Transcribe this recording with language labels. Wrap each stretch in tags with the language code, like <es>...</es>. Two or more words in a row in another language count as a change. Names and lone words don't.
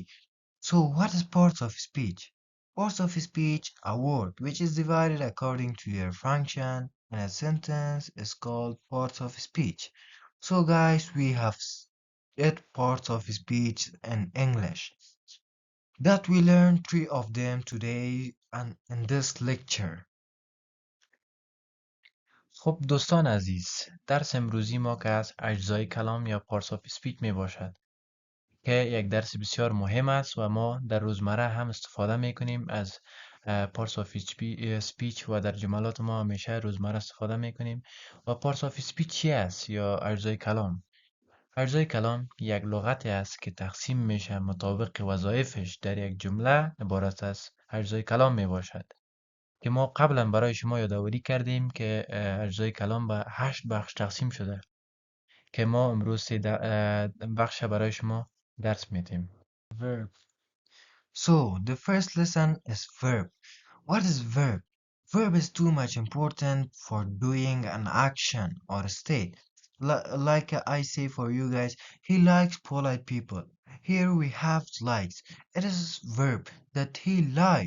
<en>So what is parts of speech? Parts of speech, a word which is divided according to their function, and a sentence is called parts of speech. So guys, we have 8 parts of speech in English that we learn 3 of them today and in this lecture.</en> <fa>خب دوستان عزیز، درس امروزی ما که از اجزای کلام یا</fa> <en>parts of speech</en> <fa>می باشد که یک درس بسیار مهم است و ما در روزمره هم استفاده می کنیم از</fa> <en>parts of speech</en> <fa>و در جملات ما همیشه روزمره استفاده می کنیم. و</fa> <en>parts of speech</en> <fa>چی است یا اجزای کلام؟ اجزای کلام یک لغتی است که تقسیم میشه مطابق وظایفش در یک جمله عبارت از اجزای کلام می باشد که ما قبلا برای شما یادآوری کردیم که اجزای کلام به 8 بخش تقسیم شده که ما امروز 3 بخش برای شما درس میدیم.</fa> <en>Verb. So the first lesson is verb. What is verb? Verb is too much important for doing an action or a state. Like I say for you guys, he likes polite people. Here we have likes. It is verb that he like.</en>